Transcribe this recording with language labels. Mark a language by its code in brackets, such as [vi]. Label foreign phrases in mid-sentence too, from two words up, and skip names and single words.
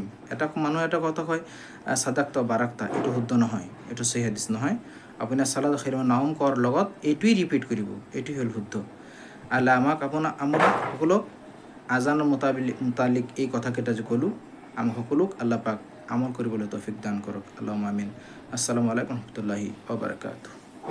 [as] মানুহে এটা কথা কয় [ar] صدقت بررت, [as] এইটো শুদ্ধ নহয়, এইটো সহি হাদিছ নহয়। আপুনি [ar] الصلاة خير من النوم [as] কোৱাৰ লগত এইটোৱেই ৰিপিট কৰিব, এইটোৱেই হ'ল শুদ্ধ। আল্লাহ আমাক সকলোক আজানৰ মুতালিক এই কথাকেইটা যে ক'লোঁ, আমাক সকলোক আল্লাহ পাক আমল কৰিবলৈ তৌফিক দান কৰক। [ar] اللهم آمين. السلام عليكم ورحمة الله وبركاته.